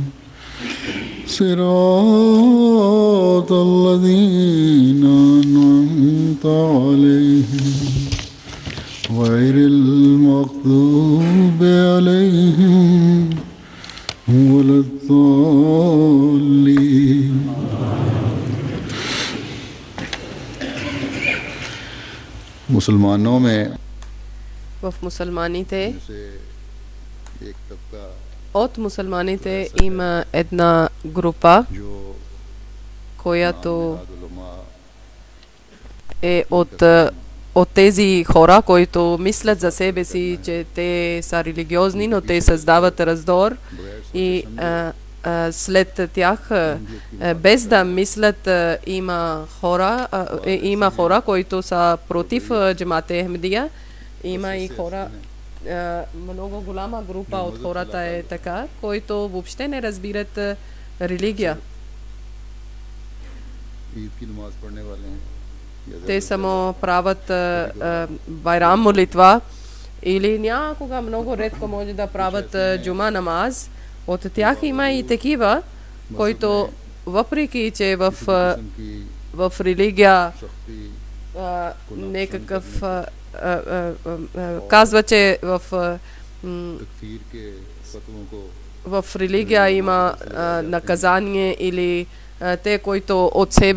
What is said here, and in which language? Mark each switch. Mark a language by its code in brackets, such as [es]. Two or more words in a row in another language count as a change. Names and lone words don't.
[ar] صراط الذين أنعمت عليهم غير المغضوب عليهم ولا الضالين. [ur] مسلمانوں میں [bg] в мусулманите [ur] ایک طبقہ [bg] от мусулманите има една група, [ur] जो [bg] която [ur] उलमा [bg] е от тези хора, които мислят за себе си, че те са религиозни, но те създават раздор и след тях, без да мислят, има хора, които са против джамат Ахмедия. Има и хора, много голяма група от хората е така, които въобще не разбират религия. [ur] عید کی نماز پڑھنے والے ہیں [bg] Те само правят байрам молитва или някога много редко може да правят джума намаз. От тях има и такива, които въпреки че в религия некакъв казва, че в религия има наказание или те, които от